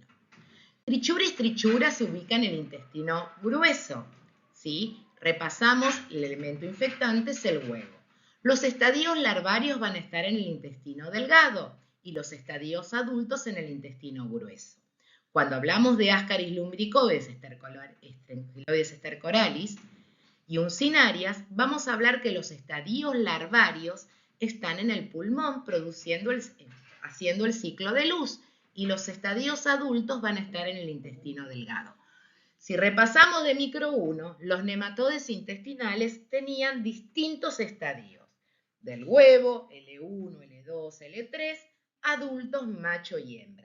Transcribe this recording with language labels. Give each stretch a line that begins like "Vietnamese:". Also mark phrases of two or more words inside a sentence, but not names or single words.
Spanish: Trichuris trichura se ubica en el intestino grueso, ¿sí? Repasamos, el elemento infectante es el huevo. Los estadios larvarios van a estar en el intestino delgado y los estadios adultos en el intestino grueso. Cuando hablamos de Ascaris lumbricoides estercoralis y uncinarias, vamos a hablar que los estadios larvarios están en el pulmón haciendo el ciclo de luz y los estadios adultos van a estar en el intestino delgado. Si repasamos de micro 1, los nematodes intestinales tenían distintos estadios, del huevo, L1, L2, L3, adultos, macho y hembra.